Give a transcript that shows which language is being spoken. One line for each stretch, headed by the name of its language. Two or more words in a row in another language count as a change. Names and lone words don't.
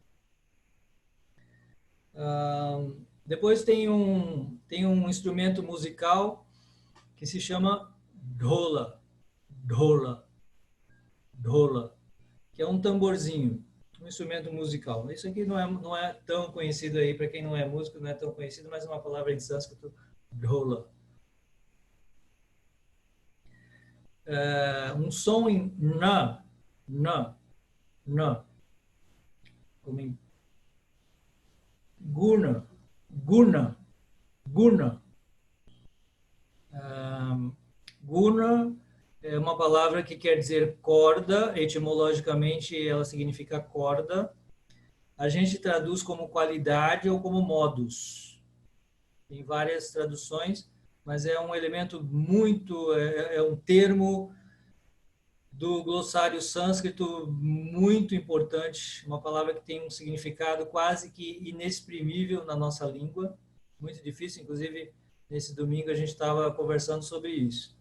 Portuguese: Depois tem um instrumento musical que se chama dhola, dhola, dhola, que é um tamborzinho, um instrumento musical. Isso aqui não é tão conhecido aí, para quem não é músico, não é tão conhecido, mas é uma palavra em sânscrito, dhola. Um som em na, como em guna, guna, guna. Guna é uma palavra que quer dizer corda, etimologicamente ela significa corda. A gente traduz como qualidade ou como modus. Tem várias traduções, mas é um elemento é um termo do glossário sânscrito muito importante, uma palavra que tem um significado quase que inexprimível na nossa língua, muito difícil, inclusive nesse domingo a gente estava conversando sobre isso.